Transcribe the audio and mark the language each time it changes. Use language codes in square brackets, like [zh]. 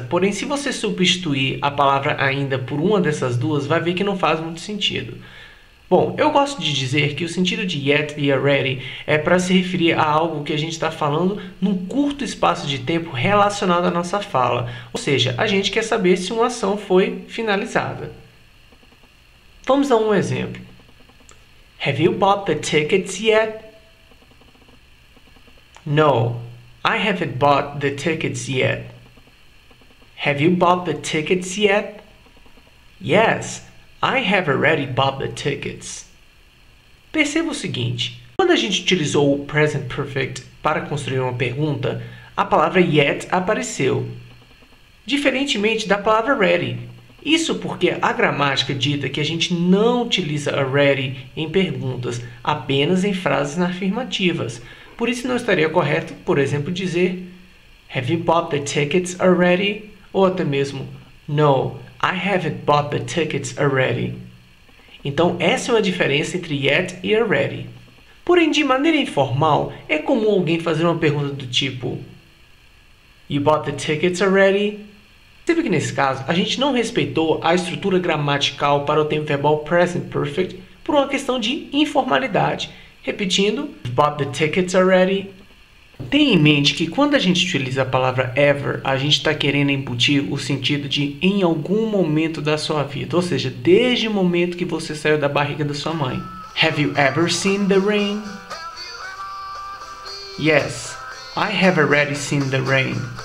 [pt] Porém, se você substituir a palavra ainda por uma dessas duas, vai ver que não faz muito sentido. Bom, eu gosto de dizer que o sentido de yet e already é para se referir a algo que a gente está falando num curto espaço de tempo relacionado à nossa fala. Ou seja, a gente quer saber se uma ação foi finalizada. Vamos a um exemplo. [en] Have you bought the tickets yet? No, I haven't bought the tickets yet. Have you bought the tickets yet? Yes, I have already bought the tickets. [pt] Perceba o seguinte, quando a gente utilizou o present perfect para construir uma pergunta, a palavra yet apareceu, diferentemente da palavra ready. Isso porque a gramática dita que a gente não utiliza already em perguntas, apenas em frases afirmativas. Por isso não estaria correto, por exemplo, dizer [en] Have you bought the tickets already? [pt] Ou até mesmo [en] No, I haven't bought the tickets already. [pt] Então essa é uma diferença entre yet e already. Porém, de maneira informal, é comum alguém fazer uma pergunta do tipo [en] You bought the tickets already? [pt] Percebe que nesse caso a gente não respeitou a estrutura gramatical para o tempo verbal present perfect por uma questão de informalidade. Repetindo, [en] You bought the tickets already? [pt] Tenha em mente que quando a gente utiliza a palavra ever, a gente está querendo embutir o sentido de em algum momento da sua vida, ou seja, desde o momento que você saiu da barriga da sua mãe. [en] Have you ever seen the rain? Yes, I have already seen the rain.